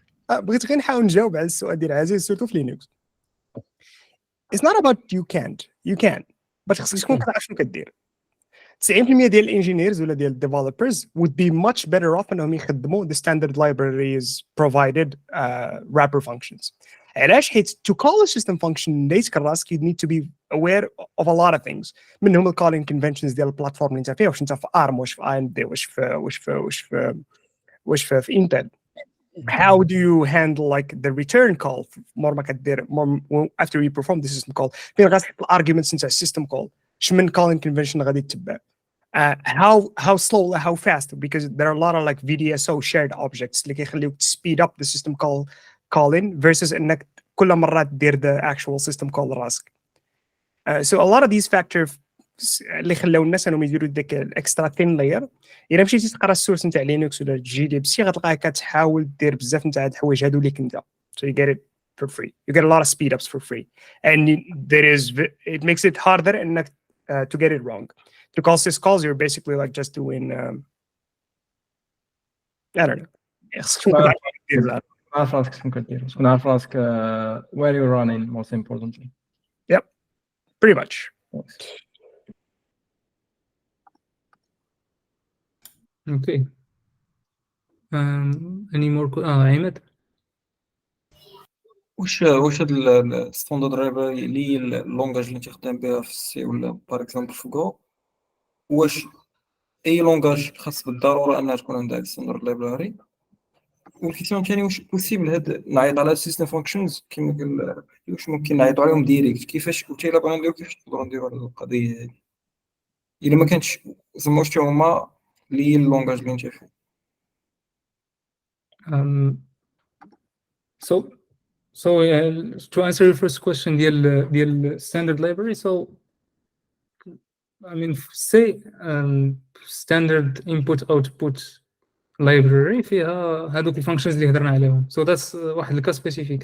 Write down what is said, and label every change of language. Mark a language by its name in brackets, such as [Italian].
[Arabic] بغيت غير نحاول نجاوب على السؤال ديال عزيز سورتو في لينكس. [English] It's not about you can but [Arabic] خصك تكون كتعرف شنو كدير. [English] 90% [Arabic] ديال الانجينيرز ولا ديال الديفلوبرز [English] would be much better off [Arabic] انهم يخدموا [English] the standard libraries provided wrapper functions. [Arabic] علاش؟ حيت [English] to call a system function [Arabic] دايتك راسك [English] you need to be aware of a lot of things, [Arabic] منهم calling conventions ديال البلاتفورم اللي انت فيها, واش انت في ARM واش في AMD واش في Intel. [English] How do you handle like the return call more ما كدير after you perform the system call, فين غتحط الارجيومنتس نتاع السيستم call, شمن calling convention غادي تتبع, how slow how fast, because there are a lot of like VDSO shared objects اللي كيخليوك speed up the system call in versus انك كل مرة دير the actual system call راسك. So a lot of these factors [Arabic] اللي خلاو الناس انهم يديروا ديك الاكسترا ثين لاير. الا مشيتي تقرا السورس نتاع لينكس ولا جي دي بسي غتلقاها كتحاول دير بزاف نتاع هاد الحوايج هادو ليك انت, [English] so you get it for free, [Arabic] you get a lot of speed ups for free, [English] and it makes it harder [Arabic] انك [English] to get it wrong. To call syscalls you're basically like just doing I don't know. [Arabic] عارف راسك شنو كدير, تكون عارف راسك [English] where you're running most importantly. Yep, pretty much. Okay. Any more عماد؟ [Arabic] واش هاد الستاندرد لايبراري اللي هي اللونجاج اللي تخدم بها في السي ولا باغ اكزومبل في جو, واش اي لونجاج خاص بالضروره انها تكون عندها ستاندرد لايبراري؟ والكيسيون الثاني واش بوسيبل هاد نعيط على سيستم فانكشنز كيما قال واش ممكن نعيطوا عليهم ديريكت؟ كيفاش وتا الا بغينا نديرو كيفاش نقدروا نديروا هاد القضيه هادي الا ما كانش زعما واش هما اللي هي اللونجاج اللي انت فيه؟ [English] So to answer your first question ديال standard library, so I mean say standard input output library [Arabic] فيها هذوك الفانكشنز اللي هضرنا عليهم, [English] so that's واحد الكا specific.